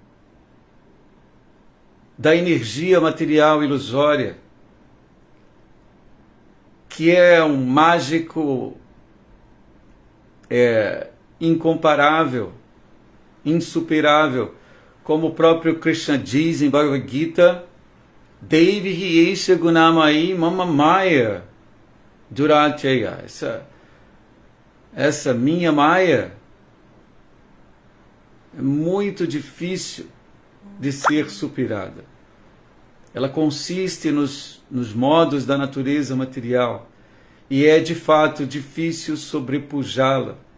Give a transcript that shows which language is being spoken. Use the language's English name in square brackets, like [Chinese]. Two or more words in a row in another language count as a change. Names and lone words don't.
[Portuguese] da energia material ilusória, que é um mágico incomparável, insuperável, como o próprio Krishna diz em Bhagavad Gita, [Sanskrit] देवी एषा गुणमयी मम माया दुरत्यया. [Portuguese] Essa minha Maya é muito difícil de ser superada. Ela consiste nos modos da natureza material e é de fato difícil sobrepujá-la.